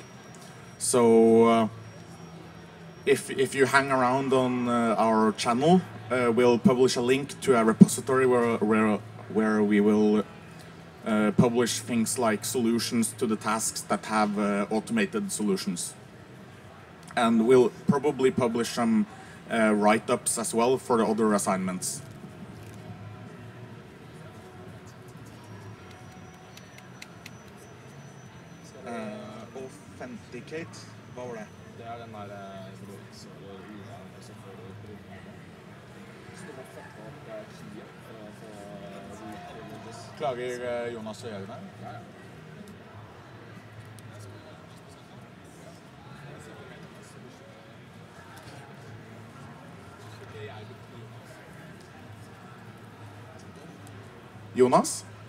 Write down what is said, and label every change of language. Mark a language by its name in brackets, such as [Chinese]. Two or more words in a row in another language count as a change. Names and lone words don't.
[English] So if you hang around on our channel, we'll publish a link to a repository where we will publish things like solutions to the tasks that have automated solutions. And we'll probably publish some write-ups as well for the other assignments. Authenticate, [Norwegian] hva var det? Det den der Klager Jonas og Jørgen her? Ja, ja. Jonas?